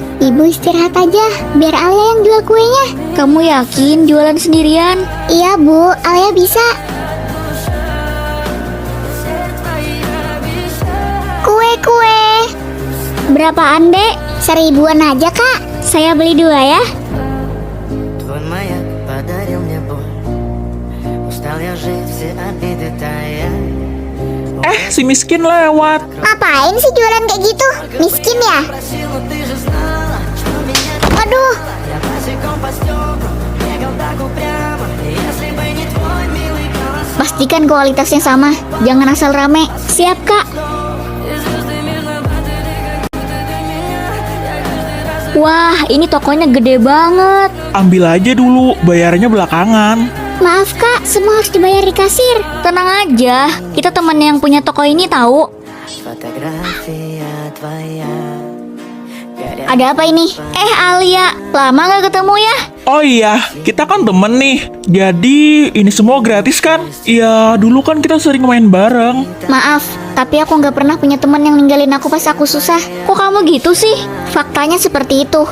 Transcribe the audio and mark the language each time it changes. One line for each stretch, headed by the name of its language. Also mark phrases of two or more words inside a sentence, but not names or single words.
Indonesian: Ibu istirahat aja, biar Alia yang jual kuenya. Kamu yakin jualan sendirian? Iya Bu, Alia bisa. Kue-kue. Berapaan dek? 1000-an aja kak. Saya beli 2 ya.
Russian: Твой маяк подарил мне боль. Устал я жить, все обиды тая.
Indonesian: Si miskin lewat. Ngapain sih jualan kayak gitu? Miskin ya?
Russian: Просил, но ты же знала, что меня
Indonesian: Aduh,
Russian: я босиком по стеклам бегал так упрямо. И если бы не твой милый голос,
Indonesian: Pastikan kualitasnya sama. Jangan asal rame. Siap kak. Wah, ini tokonya gede banget. Ambil aja dulu, bayarnya belakangan. maaf kak, semua harus dibayar di kasir. Tenang aja, kita teman yang punya toko ini tahu.
Russian: фотография твоя. Горят
Indonesian: Ada apa ini? Alia, lama gak ketemu ya? Oh iya, kita kan temen nih. Jadi ini semua gratis kan? Ya dulu kan kita sering main bareng. Maaf, tapi aku nggak pernah punya teman yang ninggalin aku pas aku susah. Kok kamu gitu sih? Faktanya seperti itu.